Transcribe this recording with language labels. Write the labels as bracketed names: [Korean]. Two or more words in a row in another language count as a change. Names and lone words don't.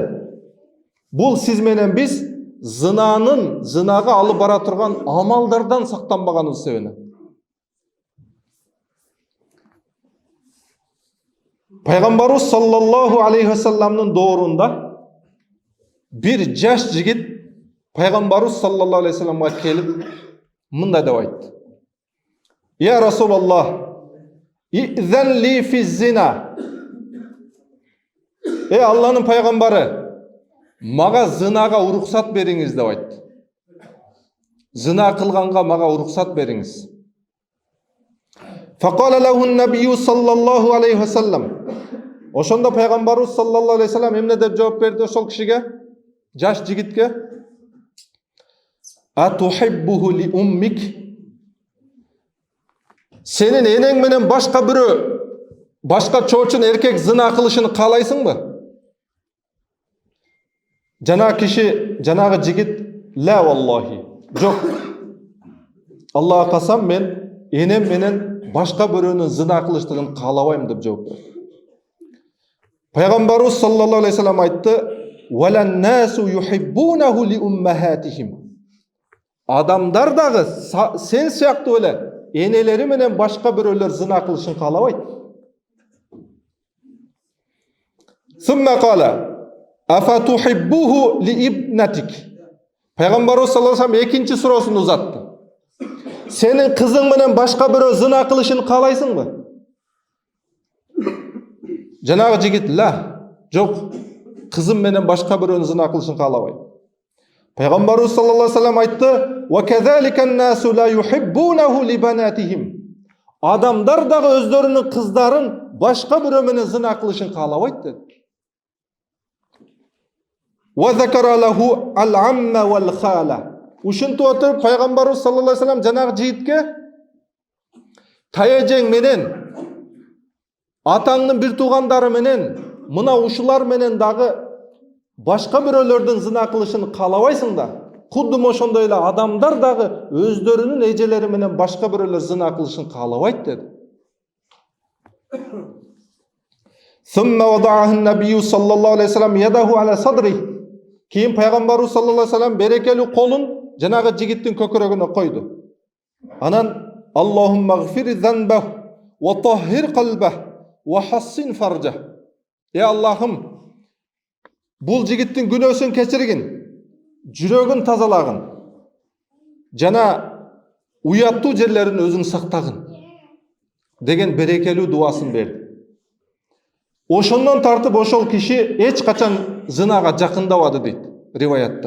[Kyrgyz] Бул сиз менен биз зынага алып бара турган амалдардан сактанбаганыбыз себебинен. Пайгамбарыбыз [Arabic] صلى الله عليه وسلم [Kyrgyz] доорунда bir жаш жигит Пайгамбарыбыз [Arabic] صلى الله عليه وسلم [Kyrgyz] келип мындай деп айтты: [Arabic] "يا رسول الله، ائذن لي في الزنا." [Kyrgyz] Алланын пайгамбары, мага зынага уруксат бериңиз деп айтты. Зына кылганга мага уруксат бериңиз. [Arabic] فقال له النبي صلى الله عليه وسلم. [Kyrgyz] Ошондо пайгамбарыбыз [Arabic] صلى الله عليه وسلم [Kyrgyz] эмне деп жооп берди ошол кишиге, жаш жигитке? [Arabic] أتحبه لأمك. [Kyrgyz] Сенин энең менен башка бирөө, башка чоочун эркек зына кылышын каалайсыңбы? Жанагы киши, жанагы жигит, [Arabic] لا والله, [Kyrgyz] жок. Аллага касам, мен энем менен башка бирөөнүн зына кылыштыгын каалабайм деп жооп берди. Пайгамбарыбыз [Arabic] صلى الله عليه وسلم [Kyrgyz] айтты: [Arabic] "ولا الناس يحبونه لأمهاتهم." [Kyrgyz] Адамдар дагы сен сыяктуу эле энелери менен башка бирөөлөр зына кылышын каалабайт. [Arabic] ثم قال: "أفتحبه لابنتك." [Kyrgyz] Пайгамбарыбыз [Arabic] صلى الله عليه وسلم [Kyrgyz] экинчи суроосун узатты. Сенин кызың менен башка бирөө зына кылышын каалайсыңбы? Жанагы жигит, ла, жок, кызым менен башка бирөөнүн зына кылышын каалабайм. Пайгамбарыбыз [Arabic] صلى الله عليه وسلم [Kyrgyz] айтты: [Arabic] "وكذلك الناس لا يحبونه لبناتهم." [Kyrgyz] Адамдар дагы өздөрүнүн кыздарын башка бирөө менен зына кылышын каалабайт dedi. [Arabic] وذكر له العمة والخالة. [Kyrgyz] Ушинтип отуруп пайгамбарыбыз [Arabic] صلى الله عليه وسلم [Kyrgyz] жанагы жигитке таяжең менен, атаңдын бир туугандары менен, мына ушулар менен дагы башка бирөөлөрдүн зына кылышын каалабайсың да, кудум ошондой эле адамдар дагы өздөрүнүн эжелери менен башка бирөөлөр зына кылышын каалабайт деди. [Arabic] ثم وضعه النبي صلى الله عليه وسلم يده على صدره. [Kyrgyz] Кийин пайгамбарыбыз [Arabic] صلى الله عليه وسلم [Kyrgyz] берекелүү колун жанагы жигиттин көкүрөгүнө койду. [Arabic] Анан اللهم اغفر ذنبه وطهر قلبه وحصن فرجه. [Kyrgyz] Аллахым, бул жигиттин күнөөсүн кечиргин, жүрөгүн тазалагын, жана уяттуу жерлерин өзүң сактагын деген берекелүү дуасын берди. Ошондон тартып ошол киши эч качан зынага жакындабады дейт риваятта.